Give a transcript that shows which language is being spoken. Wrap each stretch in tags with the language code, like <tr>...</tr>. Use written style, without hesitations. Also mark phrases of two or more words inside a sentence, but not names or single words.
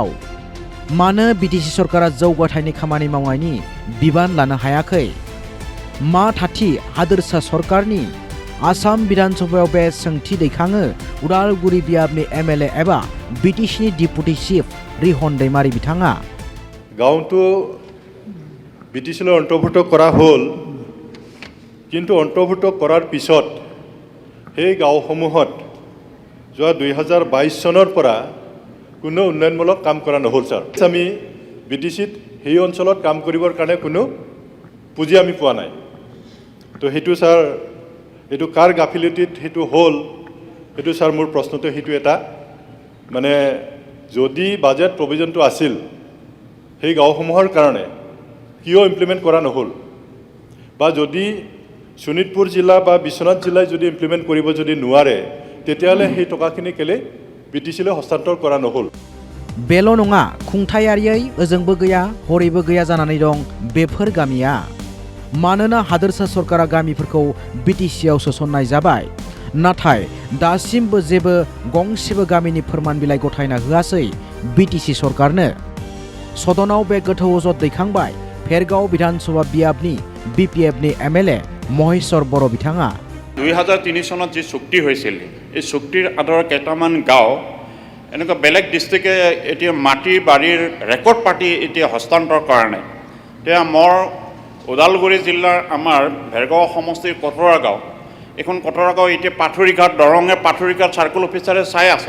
<brx>मानो बिटिसि सरकारा जौगाथायनि खामानि मावनायनि बिबान लानो हायाखै? मा थाथि हादोरसा सरकारनि? आसाम बिधान सभायाव बे सोंथि दैखाङो उदालगुरि बियाबनि एमएलए एबा बिटिसिनि</brx> <en>deputy chief</en> <brx>रिहन दैमारी बिथाङा।</brx> <as>गाँवটো बिटिसिলৈ অন্তৰ্ভুক্ত কৰা হ'ল, কিন্তু অন্তৰ্ভুক্ত কৰাৰ পিছত সেই গাঁওসমূহত যোৱা 2022 চনৰ পৰা কোনো উন্নয়নমূলক কাম কৰা নহ'ল ছাৰ। আমি বিটিচিত সেই অঞ্চলত কাম কৰিবৰ কাৰণে কোনো পুঁজি আমি পোৱা নাই। তো সেইটো ছাৰ, এইটো কাৰ গাফিলতিত সেইটো হ'ল, সেইটো ছাৰ মোৰ প্ৰশ্নটো সেইটো এটা, মানে যদি</as> <en>budget provision</en> <as>আছিল সেই গাঁওসমূহৰ কাৰণে কিয় ইমপ্লিমেণ্ট কৰা নহ'ল, বা যদি শোণিতপুৰ জিলা বা বিশ্বনাথ জিলাই যদি ইমপ্লিমেণ্ট কৰিব যদি নোৱাৰে তেতিয়াহ'লে সেই টকাখিনি কেলে বিটিচিলৈ হস্তান্তৰ কৰা নহ'ল।</as> <brx>बेल' नङा, खुंथायारियै ओजोंबो गैया हरैबो गैया जानानै दं बेफोर गामिया। मानोना हादोरसा सरकारा गामिफोरखौ बिटिसिआव सोसननाय जाबाय, नाथाय दासिमबो जेबो गंसेबो गामिनि फोरमान बिलाइ गथायना होआसै बिटिसि सरकारनो। सदनाव बे गोथौ अजद दैखांबाय भेरगाव विधानसभा बियाबनि बिपिएफनि एमएलए महेश्वर बर' बिथाङा।</brx> <as>2003 চনত যি চুক্তি হৈছিল, এই চুক্তিৰ আধাৰত কেইটামান গাঁও এনেকুৱা বেলেগ ডিষ্ট্ৰিক্টে এতিয়া মাটি বাৰীৰ ৰেকৰ্ড পাতি এতিয়া হস্তান্তৰ কৰা নাই। এতিয়া মোৰ ওদালগুৰি জিলাৰ আমাৰ ভেৰগাঁও সমষ্টিৰ কটৰা গাঁও, এখন কটৰা গাঁও এতিয়া পাথৰিঘাট, দৰঙে পাথৰিঘাট</as> <en>circle officer</en> <as>চাই আছে।</as>